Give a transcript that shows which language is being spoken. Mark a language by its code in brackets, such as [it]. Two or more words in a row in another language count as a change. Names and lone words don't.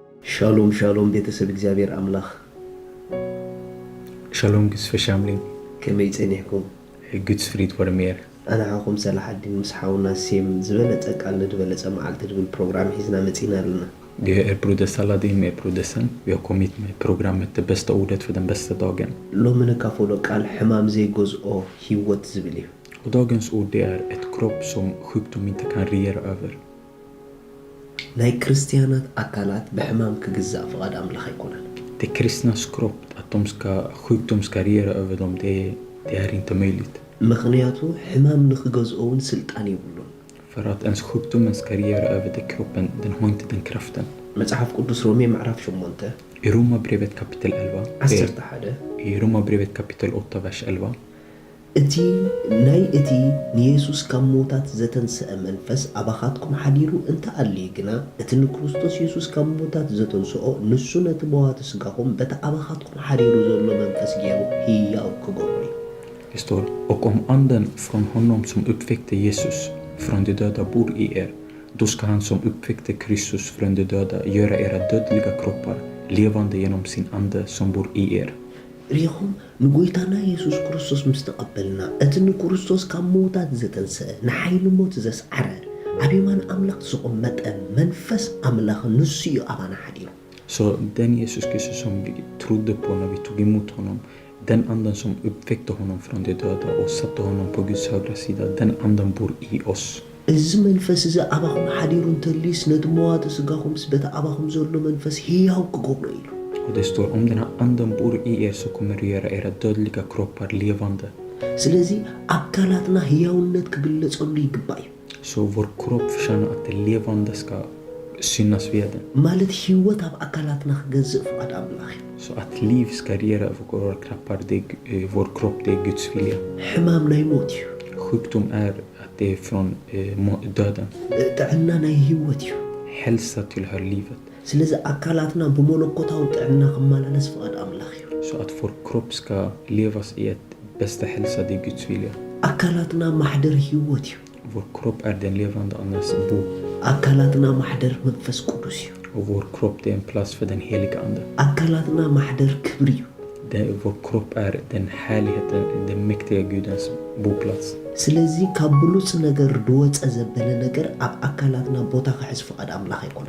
[ti] ሻሎም ሻሎም ቤተሰብ እግዚአብሔር አምላኽ ሻሎም [sv] Guds familjen [ti] ከመይ ጸኒሕኩም [sv] Guds frid värmer [ti] ኣናኹም ሰላሕ ኣዲን ምስ ሓውና ሴም ዝበለጸ ቃል ንድበለጸ መዓልቲ ድብል ፕሮግራም ሒዝና መጺና ኣለና [sv] Det är brodersaladin med brodesen. Vi har kommit med programmet Det bästa ordet för den bästa dagen. [ti] ሎሚ ንካፈሎ ቃል ሕማም ዘይገዝኦ ህይወት ዝብል እዩ [sv] Och dagens ord det är ett kropp som sjukdom inte kan regera över. [ti] ናይ ክርስቲያናት ኣካላት ብሕማም ክግዛእ ፍቓድ ኣምላኽ ኣይኮነን [sv] Det kristnas kropp, att sjukdom ska regera över dem, det är inte möjligt. [ti] ምኽንያቱ ሕማም ንኽገዝኦውን ስልጣን ይብሉን [sv] För att ens sjukdomen ska regera över det kroppen, den har inte den kraften. [ti] መጽሓፍ ቅዱስ ሮሜ ምዕራፍ 8 [sv] I Romarbrevet kapitel 11. I Romarbrevet kapitel 8 vers 11. [ti] እቲ ናይ እቲ ንኢየሱስ ካብ ሞታት ዘተንስአ መንፈስ ኣባኻትኩም ሓዲሩ እንተኣልዩ ግና እቲ ንክርስቶስ ኢየሱስ ካብ ሞታት ዘተንስኦ ንሱ ነቲ መዋቲ ስጋኹም በቲ ኣባኻትኩም ሓዲሩ ዘሎ መንፈስ ገይሩ ህያው ክገብሮ እዩ [sv] Det står, och om anden från honom som uppväckte Jesus från de döda bor i er, då ska han som uppväckte Kristus från de döda göra era dödliga kroppar levande genom sin ande som bor i er. [ti] ሪኹም ንጎይታና ኢየሱስ ክርስቶስ ምስ ተቐበልና እቲ ንክርስቶስ ካብ ሞታት ዘተንስአ ንሓይሊ ሞት ዘስዓረ ኣብ የማን ኣምላኽ ዝቕመጠ መንፈስ ኣምላኽ ንሱ እዩ ኣባና ሓዲሩ [sv] Så den Jesus Kristus som vi trodde på när vi tog emot honom, den anden som uppväckte honom från de döda och satte honom på Guds högra sida, den anden bor i oss. [ti] እዚ መንፈስ እዚ ኣባኹም ሓዲሩ እንተልዩስ ነቲ መዋቲ ስጋኹም ምስ በቲ ኣባኹም ዘሎ መንፈስ ህያው ክገብሮ ኢሉ [sv] Och det står, om den här anden bor i er så kommer du göra era dödliga kroppar levande. [ti] ስለዚ ኣካላትና ህያውነት ክግለጸሉ ይግባእ እዩ [sv] Så vår kropp förtjänar att det levande ska synas vid den. [ti] ማለት ህይወት ኣብ ኣካላትና ክገዝእ ፍቓድ ኣምላኽ እዩ [sv] Så att liv ska regera över våra kroppar, vår kropp, det är Guds vilja. [ti] ሕማም ናይ ሞት እዩ [sv] Sjukdom är att det är från döden. [ti] ጥዕና ናይ ህይወት እዩ [sv] Hälsa tillhör livet. [ti] ስለዚ ኣካላትና ብመለኮታዊ ጥዕና ክመላለስ ፍቓድ ኣምላኽ እዩ [sv] Så att vår kropp ska levas i ett bästa hälsa, det är Guds vilja. [ti] ኣካላትና ማሕደር ህይወት እዩ [sv] Vår kropp är den levande andens bo. [ti] ኣካላትና ማሕደር መንፈስ ቅዱስ እዩ [sv] Och vår kropp det är en plats för den heliga ande. [ti] ኣካላትና ማሕደር ክብሪ እዩ [sv] Vår kropp är den härligheten, den mäktiga Gudens boplats. [ti] ስለዚ ካብ ብሉፅ ነገር ድወፀ ዘበለ ነገር ኣብ ኣካላትና ቦታ ክሕዝ ፍቓድ ኣምላኽ ኣይኮነን